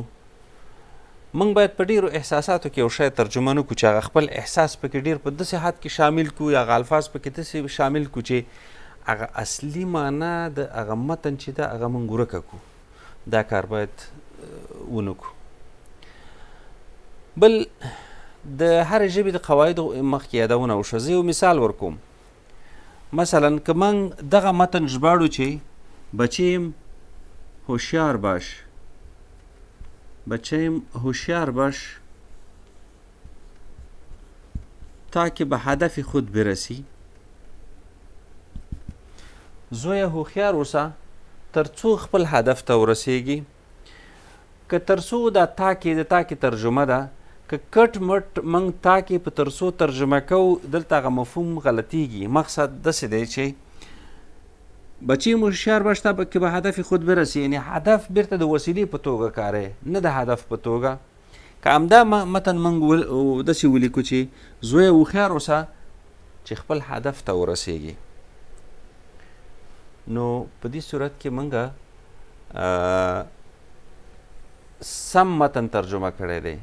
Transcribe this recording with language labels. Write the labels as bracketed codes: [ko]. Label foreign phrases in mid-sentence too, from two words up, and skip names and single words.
[ps] موږ باید په ډېرو احساساتو کې یو شی ترجمه نه کړو چې هغه خپل احساس پکې ډېر په داسې حد کې شامل کړو یا هغه الفاظ پکې داسې شامل کړو چې هغه اصلي معنا د هغه متن چې ده هغه موږ ورکه کړو. دا کار باید ونه کړو. بل د هرې ژبې د قواعدو مخکې یادونه وشوه. زه یو مثال ورکوم. مثلا که موږ دغه متن ژباړو چې [fa] بچیم هوشیار باش، بچیم هوشیار باش تا که به هدف خود برسی. [ps] زویه هوښیار اوسه تر څو خپل هدف ته ورسیږي. که تر څو دا تا کې د تا کې ترجمه ده، که کټ مټ موږ تا کې په تر څو ترجمه کوو دلته هغه مفهوم غلطیږي. مقصد داسې دی چې [fa] بچی هوښیار باش تا که به هدف خود برسی، [ps] یعنی هدف بیرته د وسیلې په توګه کاری، نه د هدف په توګه. که همدا متن موږ داسې ولیکو چې زویه هوښیار اوسه چې خپل هدف ته ورسیږي، نو په دې صورت کې موږ سم متن ترجمه کړی دی.